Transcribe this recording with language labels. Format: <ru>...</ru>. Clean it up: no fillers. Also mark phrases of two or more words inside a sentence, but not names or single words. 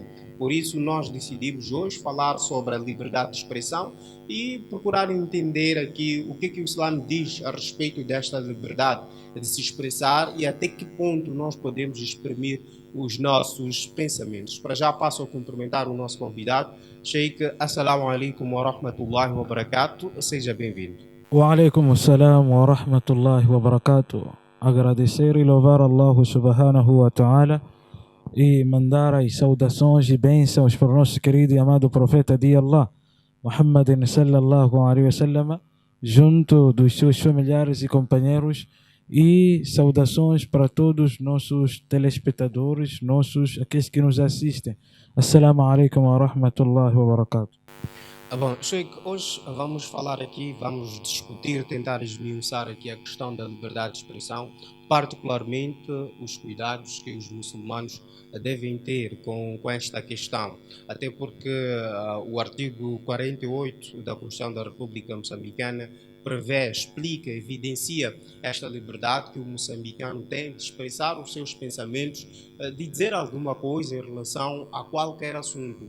<pt>Por isso nós decidimos hoje falar sobre a liberdade de expressão e procurar entender aqui o que o Islã diz a respeito desta liberdade de se expressar e até que ponto nós podemos exprimir os nossos pensamentos. Para já passo a cumprimentar o nosso convidado, Sheikh.</pt> <ar>السلام عليكم ورحمة الله وبركاته.</ar> <pt>Seja bem-vindo.</pt> <ar>وعليكم السلام ورحمة الله وبركاته.</ar> <pt>Agradecer e louvar</pt> <ar>الله سبحانه وتعالى</ar> <pt>e mandar as saudações e bênçãos para o nosso querido e amado profeta de Allah,</pt> <ar>محمد صلى الله عليه وسلم,</ar> <pt>junto dos seus familiares e companheiros, e saudações para todos nossos telespectadores, aqueles que nos assistem.</pt> <ar>السلام عليكم ورحمة الله وبركاته.</ar> <pt>Bom, Sheikh, hoje vamos falar aqui, vamos discutir, tentar esmiuçar aqui a questão da liberdade de expressão, particularmente os cuidados que os muçulmanos devem ter com esta questão. Até porque o artigo 48 da Constituição da República Moçambicana prevê, explica, evidencia esta liberdade que o moçambicano tem de expressar os seus pensamentos, de dizer alguma coisa em relação a qualquer assunto.</pt>